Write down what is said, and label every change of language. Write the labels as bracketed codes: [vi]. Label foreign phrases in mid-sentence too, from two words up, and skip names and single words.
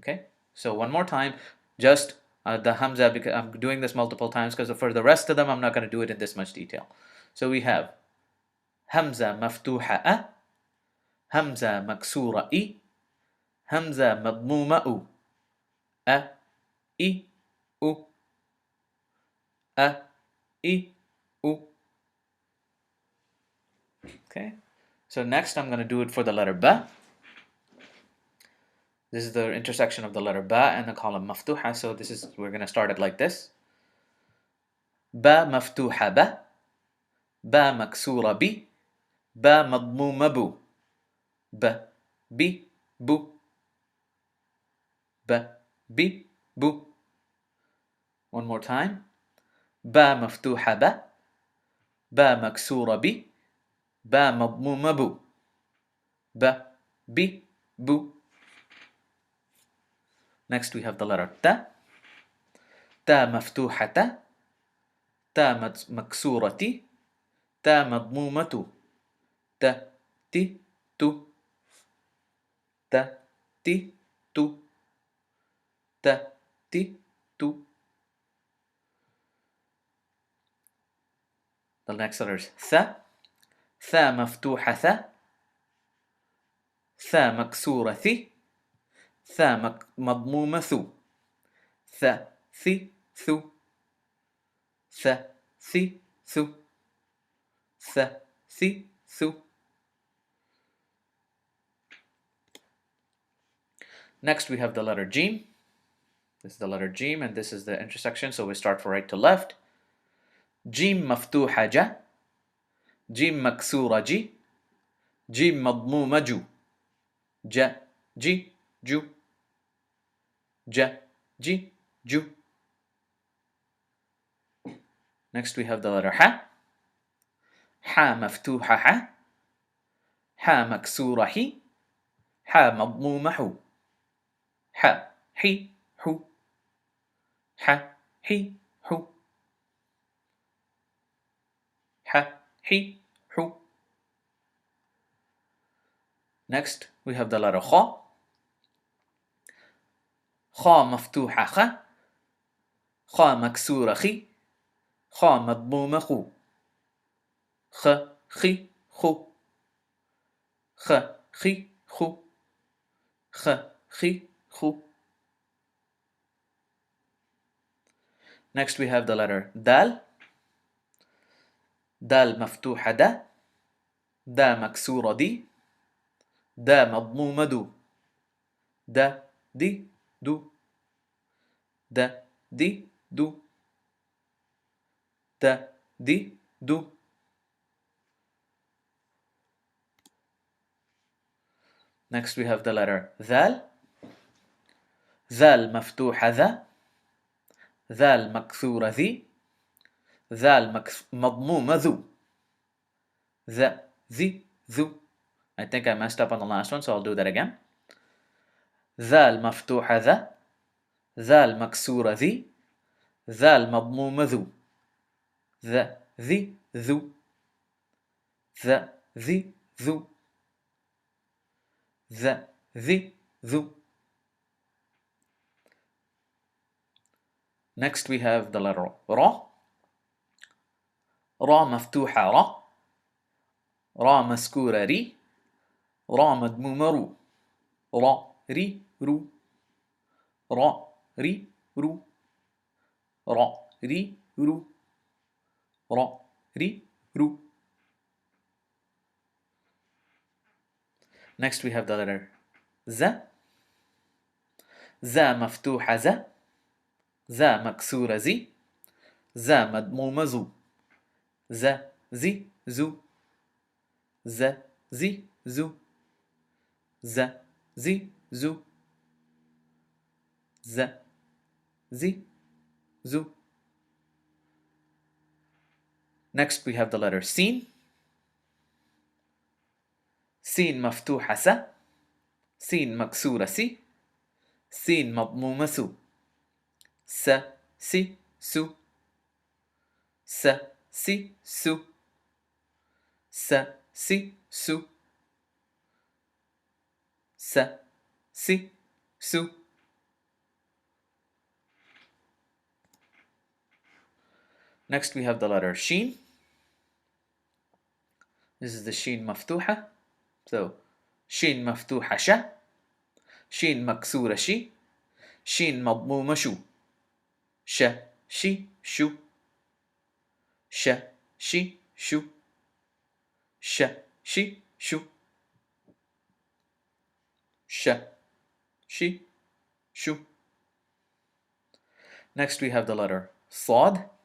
[en] Okay, so one more time, just the hamza, because I'm doing this multiple times because for the rest of them, I'm not going to do it in this much detail. So we have [ar] همزة مفتوحة أَ، همزة مكسورة إِ، همزة مضمومة أُ، أَ، إِ، أُ، أَ، إِ، أُ. [en] Okay, so next I'm going to do it for the letter ba. This is the intersection of the letter ba and the column maftuha. So we're going to start it like this. [ar] باء مفتوحة بَ، باء مكسورة بِ، باء مضمومة بُ، بَ، بِ، بُ، بَ، بِ، بُ. [en] One more time. [ar] باء مفتوحة بَ، باء مكسورة بِ، باء مضمومة بُ، بَ، بِ، بُ. [en] Next we have the letter ta. [ar] تاء مفتوحة تَ، تاء مكسورة تِ، تاء مضمومة تُ، تَ، تِ، تُ، تَ، تِ، تُ، تَ، تِ، تُ. [en] The next letter is tha. [ar] ثاء مفتوحة ثَ، ثاء مكسورة ثِ، ثاء مضمومة ثُ، ثَ، ثِ، ثُ، ثَ، ثِ، ثُ، ثَ، ثِ، ثُ. [en] Next we have the letter Jim. This is the letter Jim and this is the intersection, so we start from right to left. [ar] جيم مفتوحة جَ، جيم مكسورة جِ، جيم مضمومة جُ، جَ، جِ، جُ، جَ، جِ، جُ. [en] Next we have the letter ha. [ar] حاء مفتوحة حَ، حاء مكسورة حِ، حاء مضمومة حُ، حَ، حِ، حُ، حَ، حِ، حُ، حَ، حِ، حُ. [en] Next we have the letter kha. [ar] خاء مفتوحة خَ، خاء مكسورة خِ، خاء مضمومة خُ، خَ، خِ، خُ، خَ، خِ، خُ، خَ، خِ، خُ. [en] Next we have the letter dal. [ar] دال مفتوحة دَ، دال مكسورة دِ، دال مضمومة دُ، دَ، دِ، دُ، دَ، دِ، دُ، دَ، دِ، دُ. [en] Next we have the letter ذال. [ar] ذال مفتوحة ذا، ذال مكسورة ذي، ذال مضمومة ذو، ذا ذي ذو. [en] I think I messed up on the last one, so I'll do that again. [ar] ذال مفتوحة ذا، ذال مكسورة ذي، ذال مضمومة ذو، ذا ذي ذو، ذا ذي ذو، ذا ذي ذو. [en] Next we have the letter را. [ar] را مفتوحة را، را مسكورة ري، را مضمومة رو، را ري رو، را ري رو، را ري رو، را ري رو. [en] Next we have the letter ز. [ar] ز مفتوحة ز، ز مكسورة زي، ز مضمومة زو، ز زي زو، ز زي زو، ز زي زو، ز زي زو. [en] Next we have the letter سين. [ar] سين مفتوحة س، سين مكسورة سي، سين مضمومة سو، س سي سو، س سي سو، س سي سو، س سي سو. [en] Next we have the letter Shin. This is the Shin مفتوحة. [ar] So Shin مفتوحة ش. Shin مكسورة شي. Shin مضمومة شو. ش شي شو. ش شي شو. ش شي شو. ش شي شو. [en] Next we have the letter Sad.